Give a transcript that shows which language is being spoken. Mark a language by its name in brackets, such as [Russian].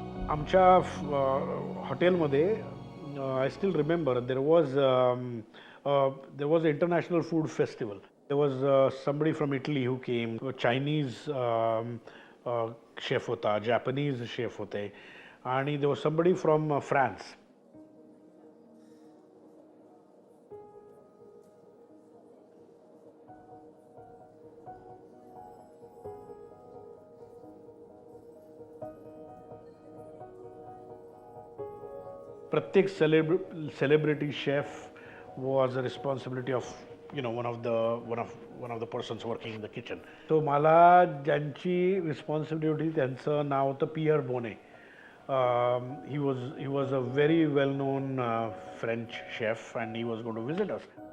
[Marathi] आमच्या हॉटेलमध्ये [English] I still remember there was a international food festival. There was somebody from Italy who came. [Marathi] Chinese chef होता, Japanese chef होते, आणि [English] There was somebody from France. प्रत्येक celebrity chef was a responsibility of one of the persons working in the kitchen. [Marathi] So मला ज्यांची responsibility होती त्यांचं नाव होतं pier बोने. [English] He was a very well known French chef and he was going to visit us.